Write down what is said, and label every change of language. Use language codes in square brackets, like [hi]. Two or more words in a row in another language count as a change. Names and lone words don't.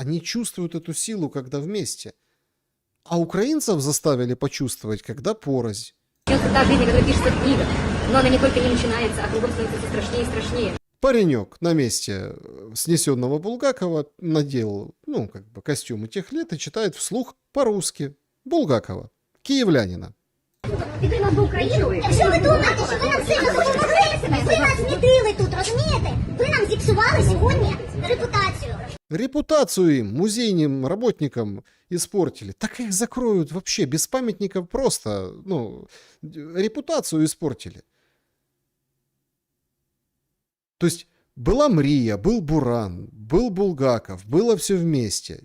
[ru] Они чувствуют эту силу, когда вместе. А украинцев заставили почувствовать, когда порознь. Та жизнь, которая пишется в книгах, но она не только не начинается, а кругом становится все страшнее и страшнее. Паренек на месте снесенного Булгакова надел, костюмы тех лет и читает вслух по-русски Булгакова, киевлянина. [uk] Підтримав би Україну. Якщо ви думаєте, що ви нам сильно допомогли, ви нас змітили тут, розумієте? Ви нам зіпсували сьогодні репутацію. [ru] Репутацию им, музейным работникам испортили. Так их закроют вообще, без памятников просто, репутацию испортили. То есть была Мрия, был Буран, был Булгаков, было все вместе.